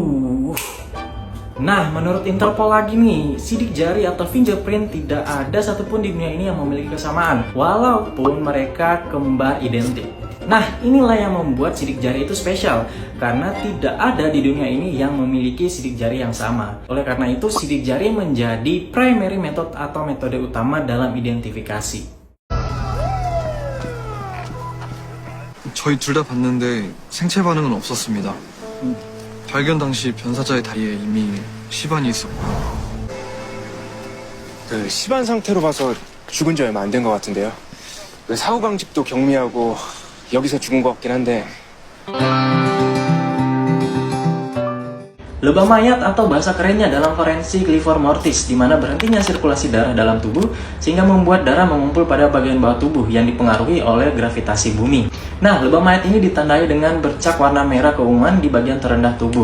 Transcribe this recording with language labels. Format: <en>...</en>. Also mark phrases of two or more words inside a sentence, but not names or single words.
<id>Nah, menurut Interpol lagi nih, sidik jari atau fingerprint tidak ada satupun di dunia ini yang memiliki kesamaan, walaupun mereka kembar identik. Nah, inilah yang membuat sidik jari itu spesial, karena tidak ada di dunia ini yang memiliki sidik jari yang sama. Oleh karena itu, sidik jari menjadi</id> <en>primary method</en> <id>atau metode utama dalam identifikasi.</id> <ko>저희 둘 다 봤는데 생체 반응은 없었습니다. 발견 당시 변사자의 다리에 이미 시반이 있었고요. 그 시반 상태로 봐서 죽은 지 얼마 안 된 것 같은데요. 그 사후 방식도 경미하고 여기서 죽은 것 같긴 한데.</ko> <id>Lebah mayat atau bahasa kerennya dalam forensik</id> <la>livor mortis,</la> <id>di mana berhentinya sirkulasi darah dalam tubuh sehingga membuat darah mengumpul pada bagian bawah tubuh yang dipengaruhi oleh gravitasi bumi. Nah, lebah mayat ini ditandai dengan bercak warna merah keunguan di bagian terendah tubuh.</id>